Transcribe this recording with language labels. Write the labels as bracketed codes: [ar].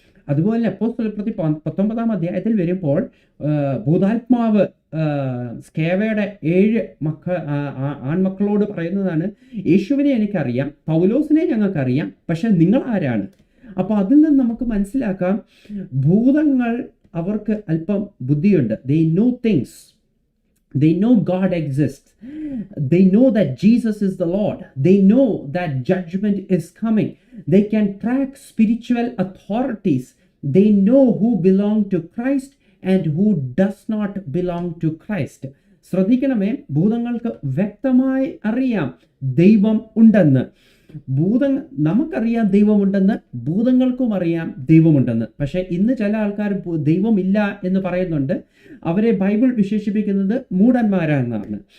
[ml] അതുപോലെ അപ്പോസ്തലപ്രവൃത്തി 19 അധ്യായത്തിൽ വരുമ്പോൾ ഭൂതാത്മാവ് സ്കേവയുടെ 7 ആൺമക്കളോട് പറയുന്നതാണ്, യേശുവിനെ എനിക്കറിയാം, പൗലോസിനെ ഞങ്ങൾക്കറിയാം, പക്ഷെ നിങ്ങൾ ആരാണ്? അപ്പോൾ അതിൽ നിന്ന് നമുക്ക് മനസ്സിലാക്കാം, ഭൂതങ്ങൾ അവർക്ക് അല്പം ബുദ്ധിയുണ്ട്. [en] They know things. They know God exists. They know that Jesus is the Lord. They know that judgment is coming. They can track spiritual authorities. They know who belong to Christ and who does not belong to Christ. [ml] ശ്രദ്ധിക്കണമേ, ഭൂതങ്ങൾക്ക് വ്യക്തമായി അറിയാം ദൈവം ഉണ്ടെന്ന്. നമുക്കറിയാം ദൈവമുണ്ടെന്ന്, ഭൂതങ്ങൾക്കും അറിയാം ദൈവമുണ്ടെന്ന്. പക്ഷെ ഇന്ന് ചില ആൾക്കാർ ദൈവമില്ല എന്ന് പറയുന്നുണ്ട്. അവരെ ബൈബിൾ വിശേഷിപ്പിക്കുന്നത് മൂഢന്മാരാണെന്നാണ്.